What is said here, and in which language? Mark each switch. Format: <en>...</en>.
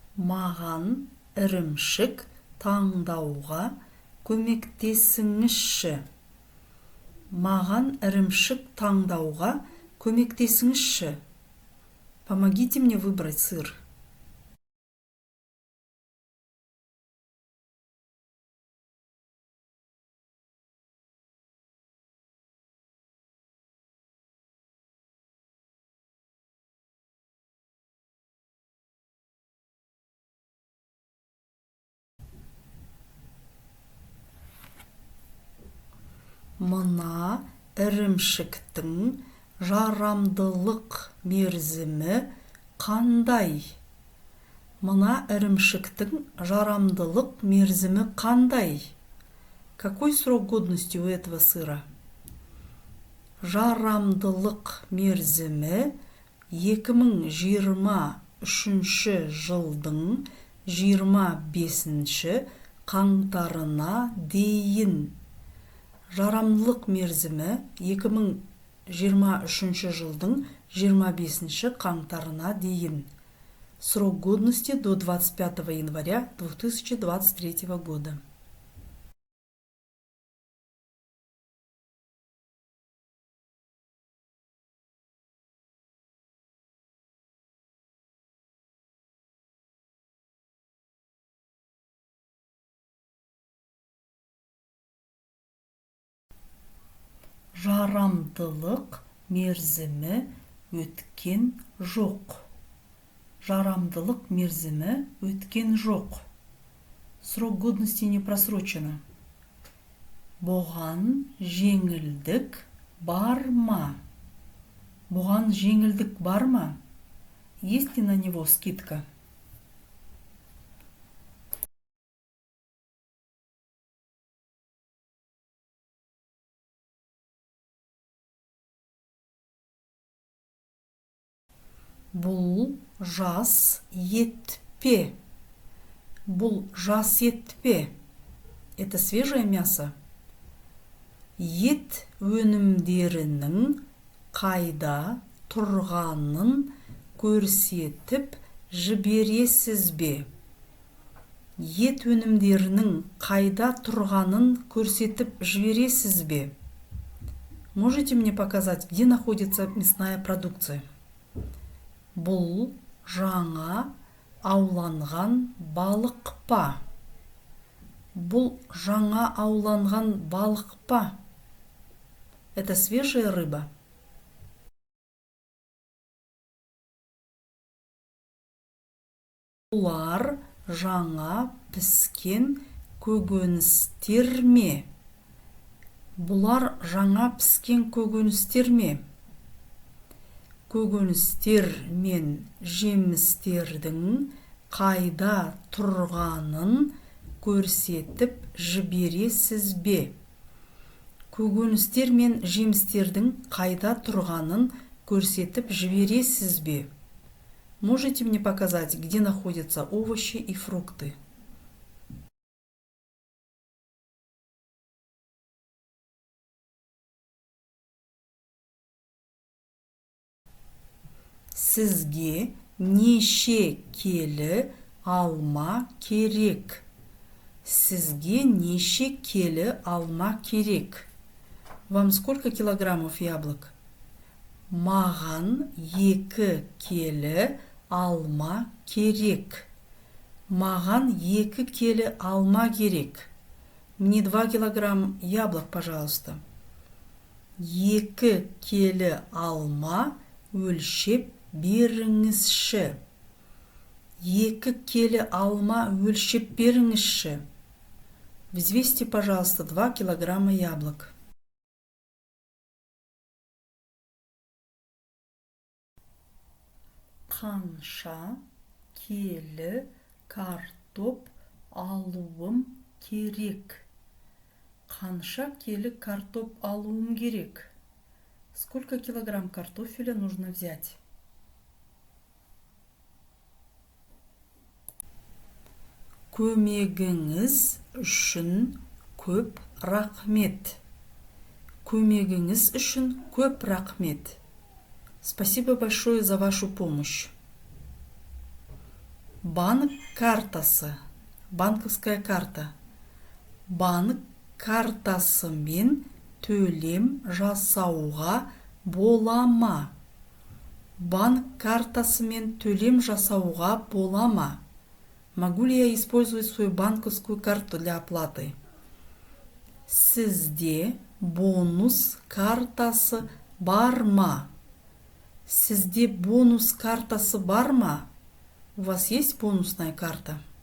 <kk>Маған ірімшік таңдауға көмектесіңізші. Маған ірімшік таңдауға көмектесіңізші.</kk> <ru>Помогите мне выбрать сыр.</ru> <kk>Мына ірімшіктің жарамдылық мерзімі қандай? Мына ірімшіктің жарамдылық мерзімі қандай?</kk> <ru>Какой срок годности у этого сыра?</ru> <kk>Жарамдылық мерзімі 2023 жылдың 25 қаңтарына дейін. Жарамдылық мерзімі 2023 жылдың 25 қаңтарына дейін.</kk> <ru>Срок годности до 25 января 2023 года.</ru> <kk>Жарамдылық мерзімі өткен жоқ. Жарамдылық мерзімі өткен жоқ.</kk> <ru>Срок годности не просрочено.</ru> <kk>Бұған жеңілдік бар ма? Бұған жеңілдік бар ма?</kk> <ru>Есть ли на него скидка?</ru> <kk>Бұл жас етпе. Бұл жас етпе.</kk> <ru>Это свежее мясо.</ru> <kk>Ет өнімдерінің қайда тұрғанын көрсетіп жібересіз бе? Ет өнімдерінің қайда тұрғанын көрсетіп жібересіз бе?</kk> <ru>Можете мне показать, где находится мясная продукция?</ru> <kk>Бұл жаңа ауланған балық па? Бұл жаңа ауланған балық па?</kk> <ru>Это свежая рыба.</ru> <kk>Бұлар жаңа піскен көкөністер ме? Бұлар жаңа піскен көкөністер ме? Көкөністер мен жемістердің қайда тұрғанын көрсетіп жібересіз бе? Көкөністер мен жемістердің қайда тұрғанын көрсетіп жібересіз бе?</kk> <ru>Можете мне показать, где находятся овощи и фрукты?</ru> <kk>Сізге неше келі алма керек? Сізге неше келі алма керек?</kk> <ru>Вам сколько килограммов яблок?</ru> <kk>Маған 2 келі алма керек. Маған 2 келі алма керек.</kk> <ru>Мне 2 килограмм яблок, пожалуйста.</ru> <kk>2 келі алма өлшеп беріңізші. 2 келі алма өлшеп беріңізші.</kk> <ru>Взвесьте, пожалуйста, 2 килограмма яблок.</ru> <kk>Қанша келі картоп алуым керек? Қанша келі картоп алуым керек?</kk> <ru>Сколько килограмм картофеля нужно взять?</ru> <kk>Көмегіңіз үшін көп рахмет. Көмегіңіз үшін көп рахмет.</kk> <ru>Спасибо большое за вашу помощь.</ru> <kk>Банк картасы.</kk> <ru>Банковская карта.</ru> <kk>Банк картасымен төлем жасауға бола ма? Банк картасымен төлем жасауға бола ма?</kk> <ru>Могу ли я использовать свою банковскую карту для оплаты?</ru> <kk>Сізде бонус картасы бар ма? Сізде бонус картасы бар ма?</kk> <ru>У вас есть бонусная карта?</ru>